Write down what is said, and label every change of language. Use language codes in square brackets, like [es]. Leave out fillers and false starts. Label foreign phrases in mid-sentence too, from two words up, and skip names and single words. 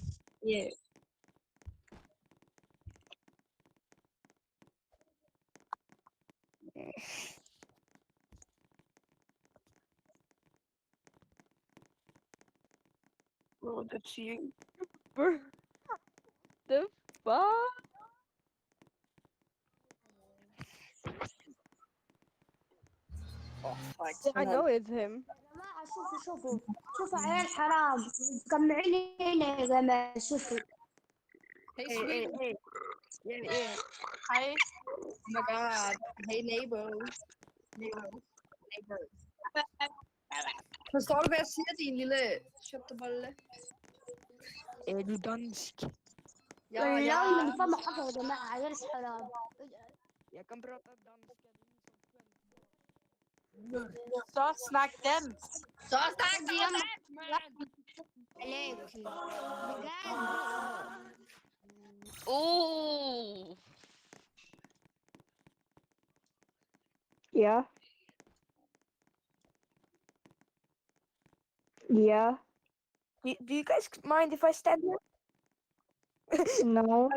[en] Yeah. Bro, that's you. Bro. The fuck? Oh, fuck. I know it's him. [ar] جماعة شوفوا عيال حرام مجمعين هنا يا جماعة شوفوا. [en] Hey. Yeah. Hi. Oh my god. Hey, neighbor. [da] Forstår du, hvad jeg siger, din lille kjøtteballe? Er du dansk? [ar] والله من فم حقه يا جماعة عيال حرام. [da] Jeg kan prate dansk. Så snak dem. Så snak [ar] عليك بجد. Ooh. [en] Yeah. Yeah. Do you guys mind if I stand here? No.